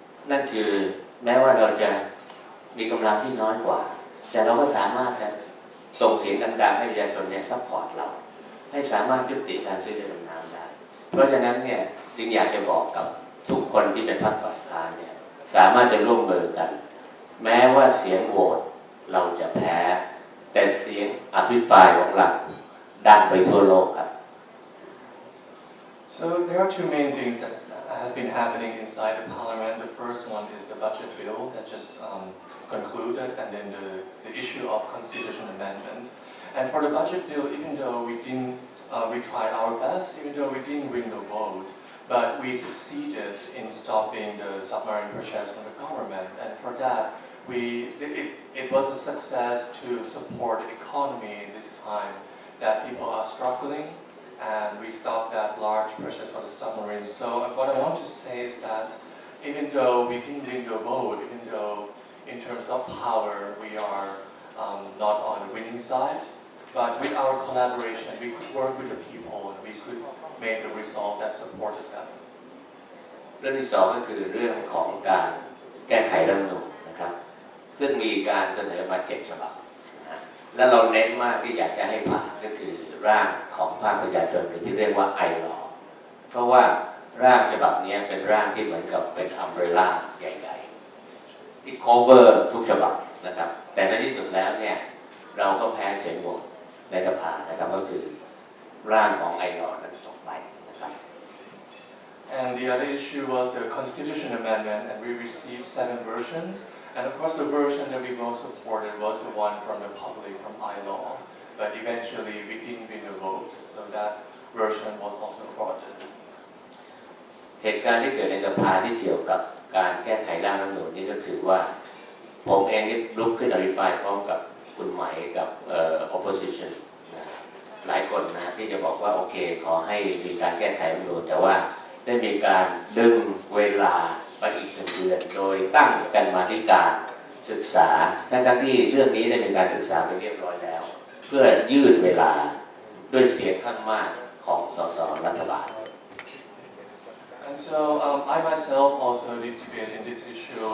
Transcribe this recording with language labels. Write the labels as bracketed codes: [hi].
[th] นั่นคือแม้ว่าเราจะมีกำลังที่น้อยกว่าแต่เราก็สามารถส่งเสียงดังๆให้ประชาชนเนี่ยซัพพอร์ตเราให้สามารถยุติการซื้อเรือดำน้ำได้เพราะฉะนั้นเนี่ยจึงอยากจะบอกกับทุกคนที่เป็นพรรคฝ่ายค้านเนี่ยสามารถจะร่วมมือกันแม้ว่าเสียงโหวตเราจะแพ้แต่เสียงอภิปรายของเราดังไปทั่วโลกครับ [en] So there are two main things that has been happening inside the parliament. The first one is the budget bill that just concluded, and then the issue of constitution amendment. And for the budget bill, even though we tried our best, even though we didn't win the vote, but we succeeded in stopping the submarine purchase from the government. And for that, it was a success to support the economy this time that people are struggling, and we stopped that large purchase for the submarines. So what I want to say is that even though we didn't win the vote, even though in terms of power we are not on the winning side, but with our collaboration we could work with the people and we could make the result that supported them. [th] เรื่องที่สองก็คือเรื่องของการแก้ไขรัฐธรรมนูญนะครับซึ่งมีการเสนอมา7 ฉบับนะและเราเน้นมากที่อยากจะให้ผ่านก็คือร่างของภาคประชาชนหรือที่เรียกว่าไอลอเพราะว่าร่างฉบับนี้เป็นร่างที่เหมือนกับเป็นอัมเบรล่าใหญ่ๆที่ cover ทุกฉบับนะครับแต่ในที่สุดแล้วเนี่ยเราก็แพ้เสียงโหวตในสภานะครับก็คือร่างของไอลอนั้นตกไปนะครับ [en] And the other issue was the constitution amendment, and we received 7 versions. And of course, the version that we most supported was the one from the public, from ILAW. But eventually, we didn't win the vote, so that version was also aborted. [th] เหตุการณ์ที่เกิดในสภาที่เกี่ยวกับการแก้ไขร่างรัฐธรรมนูญนี่ก็คือว่าผมเองนี่ลุกขึ้นอภิปรายพร้อมกับคุณไหมกับopposition นะหลายคนนะที่จะบอกว่าโอเคขอให้มีการแก้ไขรัฐธรรมนูญแต่ว่าได้มีการดึงเวลาไปอีก1 เดือนโดยตั้งกันมาธิการศึกษาทั้งที่เรื่องนี้ได้มีการศึกษาไปเรียบร้อยแล้วเพื่อยืดเวลาด้วยเสียงข้างมากของสสรัฐบาล [en] And so I myself also did debate in this issue.